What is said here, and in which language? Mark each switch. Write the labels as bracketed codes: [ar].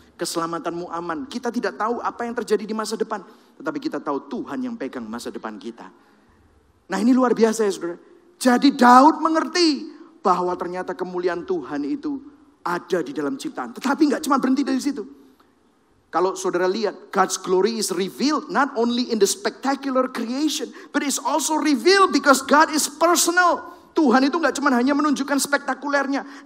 [id] Keselamatanmu aman. Kita tidak tahu apa yang terjadi di masa depan. Tetapi kita tahu Tuhan yang pegang masa depan kita. Nah ini luar biasa ya saudara. Jadi Daud mengerti bahwa ternyata kemuliaan Tuhan itu ada di dalam ciptaan. Tetapi gak cuma berhenti dari situ. Kalau saudara lihat, [en] God's glory is revealed not only in the spectacular creation, but it's also revealed because God is personal. [id] Tuhan itu gak cuma hanya menunjukkan spektakulernya.